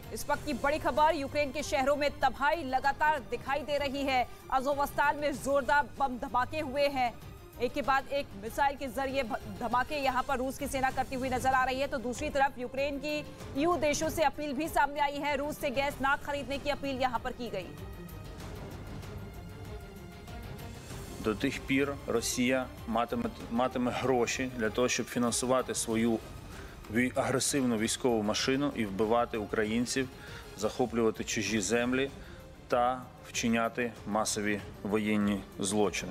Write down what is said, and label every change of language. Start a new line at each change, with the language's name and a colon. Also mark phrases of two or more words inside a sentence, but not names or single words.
Hindi: इस वक्त की बड़ी खबर, यूक्रेन के शहरों में तबाही लगातार दिखाई दे रही है। अज़ोवस्ताल में जोरदार बम धमाके हुए हैं, एक के बाद एक मिसाइल के जरिए धमाके यहां पर रूस की सेना करती हुई नजर आ रही है। तो दूसरी तरफ यूक्रेन की ईयू देशों से अपील भी सामने आई है। रूस से गैस ना खरीदने की अपील यहां पर की गई।
Ukrainian: До тих пір Росія матиме гроші для того, щоб фінансувати свою агресивну військову машину і вбивати українців, захоплювати чужі землі та вчиняти масові воєнні злочини.